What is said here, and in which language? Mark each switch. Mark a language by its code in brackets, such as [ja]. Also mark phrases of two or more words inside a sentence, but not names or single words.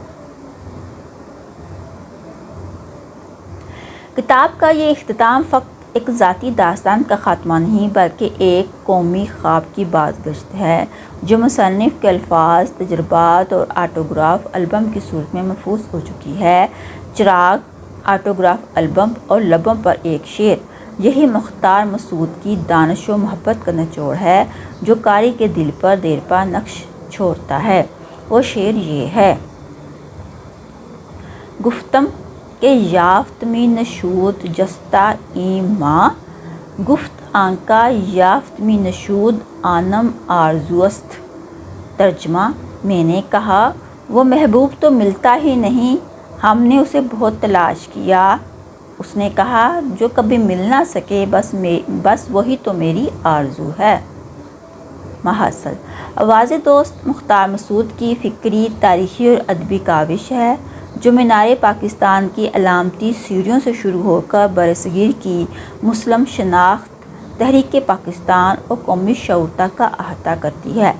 [ur] کتاب کا یہ اختتام فقط ایک ذاتی داستان کا خاتمہ نہیں بلکہ ایک قومی خواب کی بازگشت ہے جو مصنف کے الفاظ، تجربات اور [en] autograph album [ur] کی صورت میں محفوظ ہو چکی ہے۔ چراغ، [en] autograph album [ur] اور لبوں پر ایک شعر، یہی مختار مسعود کی دانش و محبت کا نچوڑ ہے جو قاری کے دل پر دیر پا نقش چھوڑتا ہے۔ وہ شعر یہ ہے: [fa] گفتم کہ یافت می نشود جستا این ماں، گفت آنکا یافت می نشود آنم آرزوست۔ [ur] ترجمہ: میں نے کہا وہ محبوب تو ملتا ہی نہیں، ہم نے اسے بہت تلاش کیا۔ اس نے کہا جو کبھی مل نہ سکے بس وہی تو میری آرزو ہے۔ محاصل: آواز دوست مختار مسعود کی فکری، تاریخی اور ادبی کاوش ہے جو مینار پاکستان کی علامتی سیڑھیوں سے شروع ہو کر برصغیر کی مسلم شناخت، تحریک پاکستان اور قومی شعور تک کا احاطہ کرتی ہے۔